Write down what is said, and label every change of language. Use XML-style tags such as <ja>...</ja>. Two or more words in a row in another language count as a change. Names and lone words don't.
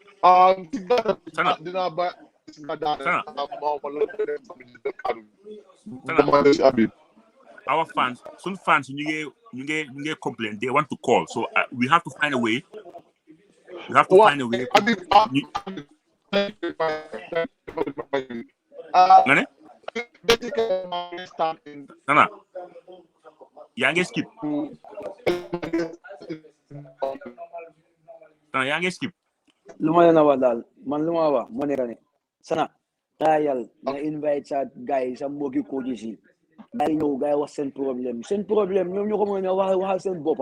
<en>Our fans, some fans, you get complain. They want to call, so we have to find a way. We have to find a way. Nana,</en> <wo>yaa ngi skip. Nana yaa ngi skip. Lu ma leen a wax daal man lu ma wax moo nekk ne Sana tayal nga invite sa gars sa mbokki coaches yi gars yi ñëw gars yi wax seen problème ñoom ñoo ko mën a waxal seen boppa.</wo>